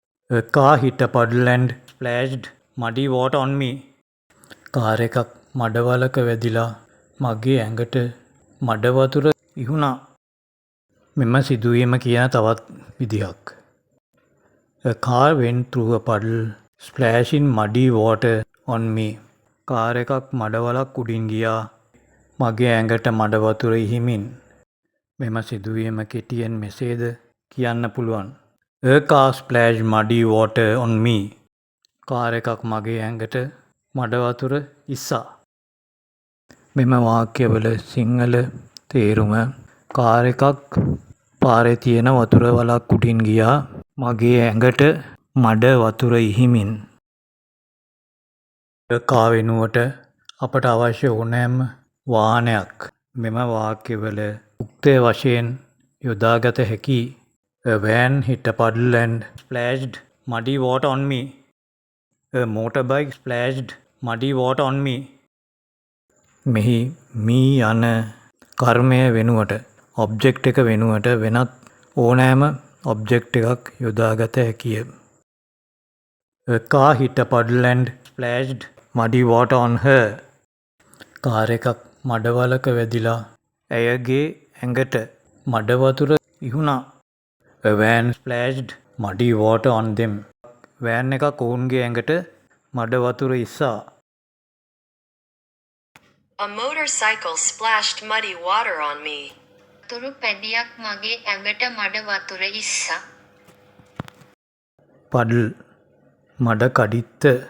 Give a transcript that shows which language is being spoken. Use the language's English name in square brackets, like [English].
[English] A car hit a puddle and splashed muddy water on me. [Sinhala] Car එකක් මඩවලක වැදිලා මගේ ඇඟට මඩ වතුර ඉහුණා. මෙම සිදුවීම කියන තවත් විදිහක්. [English] A car went through a puddle, splashing muddy water on me. [Sinhala] Car එකක් මඩවලක් උඩින් ගියා මගේ ඇඟට මඩ වතුර ඉහිමින්. මෙම සිදුවීම කෙටියෙන් මෙසේද කියන්න පුළුවන්. [English] A car splashed muddy water on me. [Sinhala] Car එකක් මගේ ඇඟට මඩ වතුර ඉස්සා. මෙම වාක්‍යවල සිංහල තේරුම කාර් එකක් පාරේ තියෙන වතුර වලක් උඩින් ගියා මගේ ඇඟට මඩ වතුර ඉහිමින්. කා වෙනුවට අපට අවශ්‍ය ඕනෑම වාහනයක් මෙම වාක්‍යවල උක්තය වශයෙන් යොදාගත හැකි. [English] A van hit a puddle and splashed muddy water on me. A motorbike splashed muddy water on me. [Sinhala] මෙහි මී යන කර්මය වෙනුවට ඔබ්ජෙක්ට් එක වෙනුවට වෙනත් ඕනෑම ඔබ්ජෙක්ට් එකක් යොදාගත හැකිය. [English] A car hit a puddle and splashed muddy water on her. [Sinhala] Car එකක් මඩවලක වැදිලා ඇයගේ ඇඟට මඩ වතුර ඉහුණා. [English] A van splashed muddy water on them. [Sinhala] Van එකක් ඔවුන්ගේ ඇඟට මඩ වතුර ඉස්සා. [English] A motorcycle splashed muddy water on me. [Sinhala] වතුරු පැදියක් මගේ ඇඟට මඩ වතුර ඉස්සා. puddle මඩ කඩਿੱත්ත